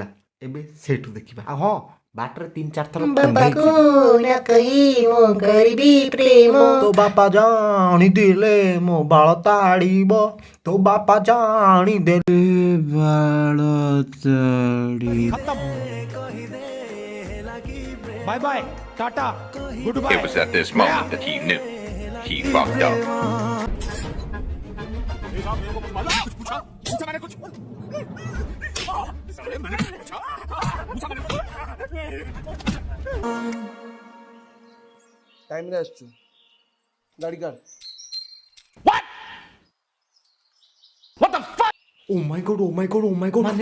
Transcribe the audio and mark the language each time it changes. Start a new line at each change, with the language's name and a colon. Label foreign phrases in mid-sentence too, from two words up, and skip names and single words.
Odia: ଏବେ ସେଇଠୁ ଦେଖିବା। ଆଉ ହଁ, ବାଟରେ 3-4 ଥର ତୋ ବାପା ଜାଣିଦେଲେ ମୋ ବାଳ ତାଡ଼ିବ, ତୋ ବାପା ଜାଣିଦେଲେ ବାଳ ତାଡ଼ିବ।
English: bye bye tata good bye. It was at this moment that he knew he fucked up.
Odia: ଟାଇମ୍ରେ ଆସିଛୁ, ଗାଡ଼ି କାଢ଼।
English: oh my god, oh my god, oh my god.